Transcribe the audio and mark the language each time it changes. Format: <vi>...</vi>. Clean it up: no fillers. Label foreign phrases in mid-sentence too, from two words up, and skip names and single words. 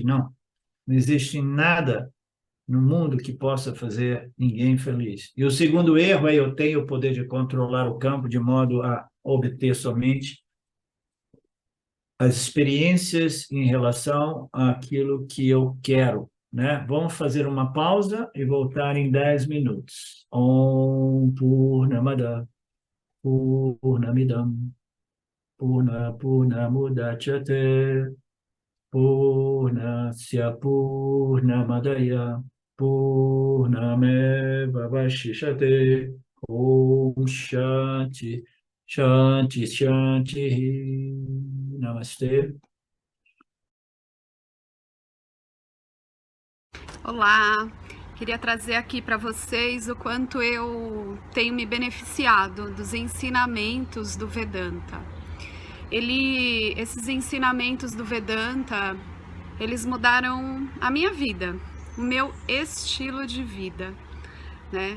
<pt>Não, não existe nada no mundo que possa fazer ninguém feliz. E o segundo erro é eu tenho o poder de controlar o campo de modo a obter somente as experiências em relação àquilo que eu quero, né? Vamos fazer uma pausa e voltar em 10 minutos.</pt> <sa>ॐ पूर्णमदः पूर्णमिदं पूर्णमुदच्यते पूर्णस्य पूर्णमादाय पूर्णमेव वशिष्यते ॐ शान्ति शान्ति शान्ति नमस्ते.</sa> <pt>Olá, queria trazer aqui para vocês o quanto eu tenho me beneficiado dos ensinamentos do Vedanta. Esses ensinamentos do Vedanta, eles mudaram a minha vida, o meu estilo de vida, né?</pt>